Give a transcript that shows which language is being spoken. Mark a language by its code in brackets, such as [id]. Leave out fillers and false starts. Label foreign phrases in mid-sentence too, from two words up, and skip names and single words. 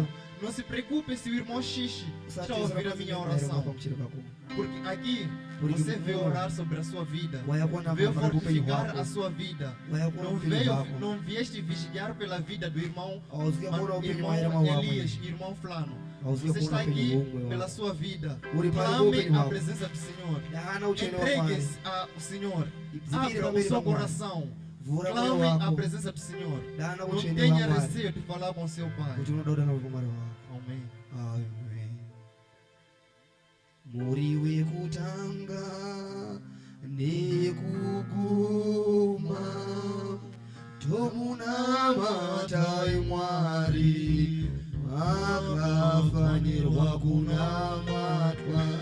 [pt] Não se preocupe se o irmão Xixi está a ouvir a minha oração, porque aqui você veio orar sobre a sua vida, veio fortificar a sua vida, não vieste vigiar pela vida do irmão Elias, irmão Flano. Você está aqui pela sua vida. Clame a presença do Senhor, entregue-se ao Senhor, abra o seu coração, clame a presença do Senhor, não tenha receio de falar com seu Pai. Amém. Amen. [sn] Muriwe kutanga nekuguma tomuna matai mwari akafanirwa kunamatwa.